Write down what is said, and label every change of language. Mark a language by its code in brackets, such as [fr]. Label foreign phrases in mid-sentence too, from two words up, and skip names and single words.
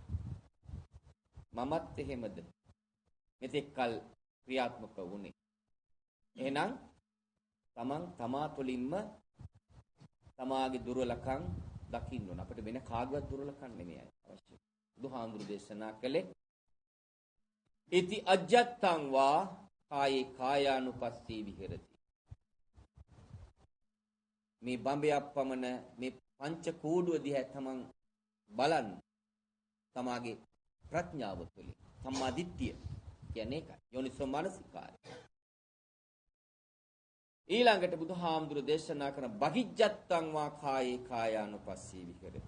[si] මමත් එහෙමද මෙතෙක් කල ක්‍රියාත්මක වුණේ. එහෙනම් තමන් තමා තුළින්ම තමාගේ දුර්වලකම් දකින්න ඕන. අපිට වෙන කාගවත් දුර්වලකම් නෙමෙයි අවශ්‍ය. බුදුහාමුදුරු දේශනා කළේ [pi] ඉති අජ්ජත්තං වා කායේ කායානුපස්සී විහෙරති. [si] මේ බඹයක් පමණ මේ පංච කූඩුව දිහා තමන් බලන්න. තමාගේ ප්‍රඥාව තුළින් සම්මා දිට්ඨිය කියන්නේ ඒකයි. යෝනිසෝ මානසිකාරය. [pi] ඊළඟට [si] බුදුහාමුදුරු දේශනා කරන [pi] බහිජ්ජත්තං වා කායේ කායානුපස්සී විහෙරති.